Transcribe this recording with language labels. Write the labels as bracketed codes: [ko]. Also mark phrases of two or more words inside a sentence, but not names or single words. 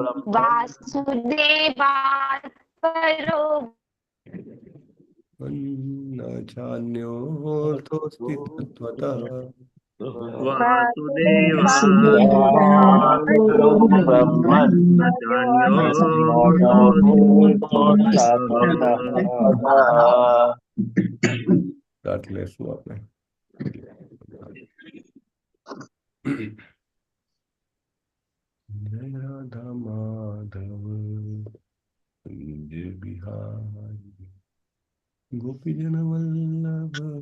[sa] वासुदेवात् परो न चान्योऽर्थोऽस्ति तत्त्वतः वासुदेवात् परो ब्रह्मन् न चान्योऽर्थोऽस्ति [gu] દાંત લેશું આપણે. જય રાધા માધવ જય બિહારી ગોપીજન વલ્લભ